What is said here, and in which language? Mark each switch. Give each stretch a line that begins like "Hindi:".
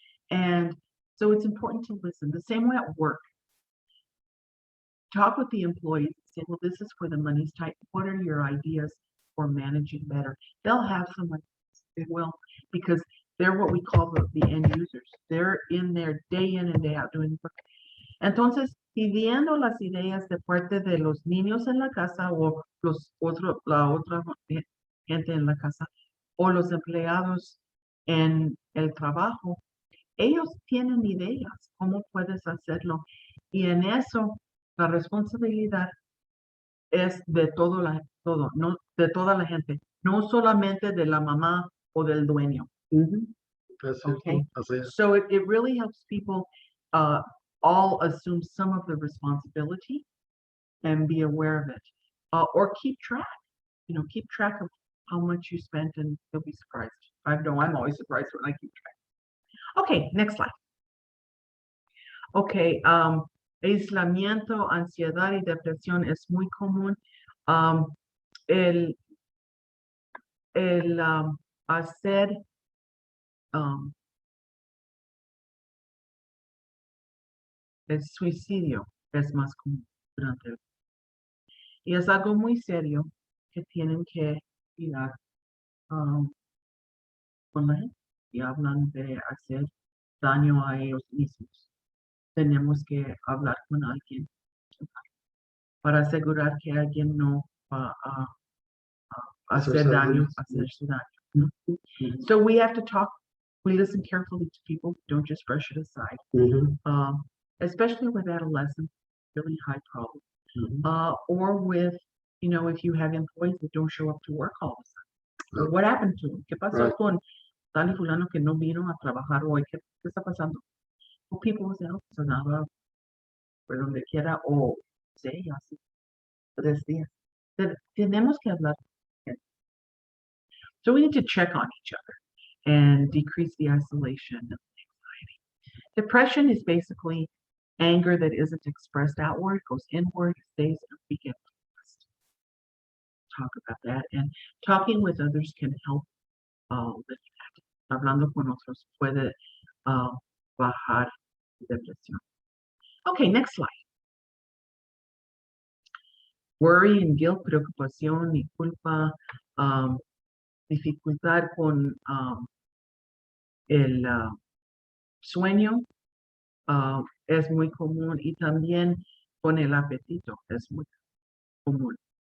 English: And so it's important to listen. The same way at work. Talk with the employees, say, well, this is where the money's tight. What are your ideas for managing better? They'll have some ideas. They will, because they're what we call the end users. They're in there day in and day out doing work.
Spanish: Entonces, pidiendo las ideas de parte de los niños en la casa o la otra gente en la casa o los empleados en el trabajo, ellos tienen ideas, cómo puedes hacerlo. Y en eso, la responsabilidad es de no, de toda la gente, no solamente de la mamá o del dueño. Ujú. Así es,
English: Okay.
Spanish: así es.
English: So it really helps people all assume some of the responsibility and be aware of it, or keep track. Keep track of how much you spent, and you'll be surprised. I know I'm always surprised when I keep track. Okay, next slide.
Spanish: Okay, aislamiento, ansiedad y depresión es muy común. El hacer el suicidio es más común durante el. Y es algo muy serio que tienen que mirar con la gente y hablan de hacer daño a ellos mismos. Tenemos que hablar con alguien para asegurar que alguien no va a hacer daño, hacerse daño.
English: So we have to talk, we listen carefully to people, don't just brush it aside. Especially with adolescents, really high problem. Or with, you know, if you have employees that don't show up to work all the time. So what happened to them?
Spanish: ¿Qué pasó con tal y fulano que no vino a trabajar hoy? ¿Qué está pasando?
English: Well, people will say, oh,
Spanish: sonaba por donde quiera, o sí, hace 3 días. Tenemos que hablar.
English: So we need to check on each other and decrease the isolation and anxiety. Depression is basically anger that isn't expressed outward, goes inward, stays, and we get depressed. Talk about that. And talking with others can help lift that.
Spanish: Hablando con otros puede bajar depresión.
English: Okay, next slide. Worry and guilt,
Spanish: preocupación y culpa, dificultad con el sueño es muy común, y también con el apetito es muy común.